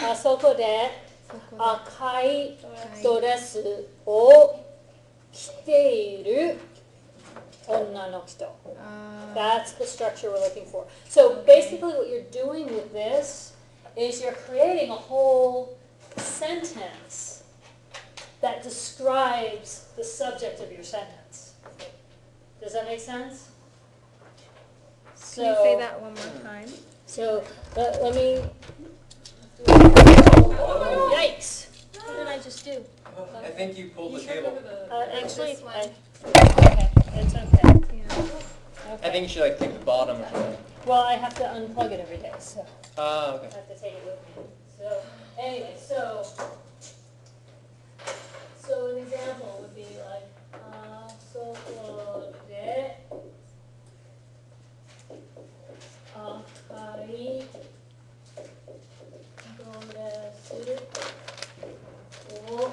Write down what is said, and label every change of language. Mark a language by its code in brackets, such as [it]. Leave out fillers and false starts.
[ja] あそこで赤いドレスを着ている女の人. [en] That's the structure we're looking for. So basically what you're doing with this is you're creating a whole sentence that describes the subject of your sentence. Does that make sense? Can you say that one more time? So let me. Yikes! What did I just do? I think you pulled the cable. Actually, okay, it's okay. Yeah. I think you should like take the bottom or something. Well, I have to unplug it every day, so Okay. I have to take it with me. So anyway, so an example would be like, [ja] そこで赤いドレスを